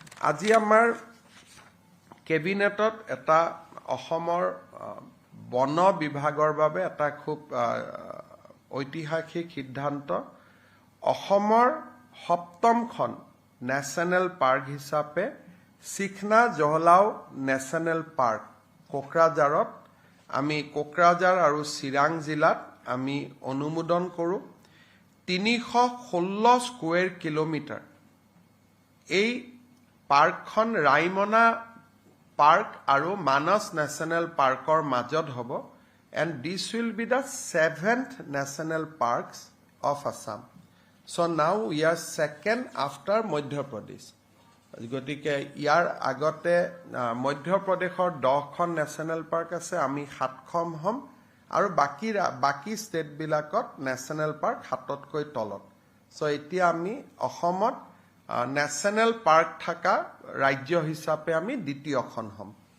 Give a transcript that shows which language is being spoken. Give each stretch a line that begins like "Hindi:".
Assamese: আজি আমাৰ কেবিনেটত এটা অসমৰ বন বিভাগৰ বাবে এটা খুব ঐতিহাসিক সিদ্ধান্ত, অসমৰ 7খন নেশ্যনেল পাৰ্ক হিচাপে চিখনা জহলাও নেশ্যনেল পাৰ্ক কোকৰাঝাৰত আমি কোকৰাঝাৰ আৰু চিৰাং জিলাত আমি অনুমোদন কৰোঁ। 316 স্কোয়াৰ কিলোমিটাৰ এই পাৰ্কখন ৰাইমনা পাৰ্ক আৰু মানস নেশ্যনেল পাৰ্কৰ মাজত হ'ব।
English: And this will be the 7th national parks of Assam. So now we are second after Madhya Pradesh.
Assamese: গতিকে ইয়াৰ আগতে মধ্য প্ৰদেশৰ 10খন নেশ্যনেল পাৰ্ক আছে, আমি 7খন হ'ম আৰু বাকি ষ্টেট বিলাকত নেশ্যনেল পাৰ্ক 7তকৈ তলত। সো এতিয়া আমি অসমত নেশ্যনেল পাৰ্ক থকা ৰাজ্য হিচাপে আমি দ্বিতীয়খন হ'ম।